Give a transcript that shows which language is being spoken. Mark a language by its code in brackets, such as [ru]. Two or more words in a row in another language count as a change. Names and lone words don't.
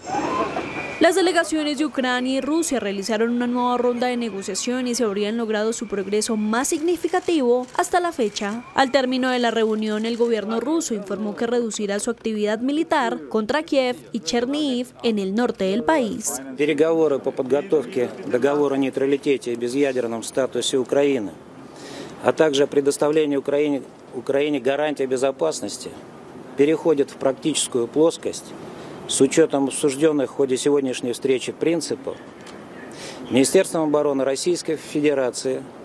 [es] Las delegaciones de Ucrania y Rusia realizaron una nueva ronda de negociaciones y habrían logrado su progreso más significativo hasta la fecha. Al término de la reunión, el gobierno ruso informó que reducirá su actividad militar contra Kiev y Chernihiv en el norte del país. [ru] Переговоры по подготовке договора о нейтралитете и безъядерном статусе Украины, а также предоставлению Украине гарантий безопасности переходят в практическую плоскость. С учетом обсужденных в ходе сегодняшней встречи принципов, Министерством обороны Российской Федерации